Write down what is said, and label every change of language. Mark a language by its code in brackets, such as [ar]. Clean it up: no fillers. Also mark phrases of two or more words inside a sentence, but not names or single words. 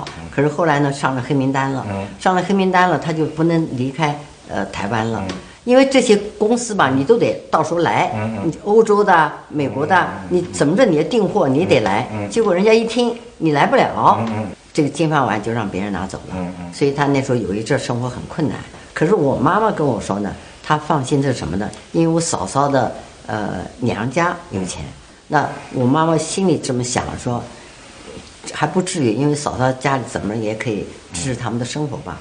[zh] 可是後來呢，上了黑名單了，他就不能離開台灣了。因為這些公司吧，你都得到時候來，你歐洲的、美國的，你怎麼着你也訂貨，你得來。結果人家一聽你來不了，這個金飯碗就讓別人拿走了。所以他那時候有一陣生活很困難。可是我媽媽跟我說呢，她放心的是什麼呢？因為我嫂嫂的娘家有錢，那我媽媽心裡這麼想說， 還不至於，因為嫂嫂家裡怎麼也可以支持他們的生活吧。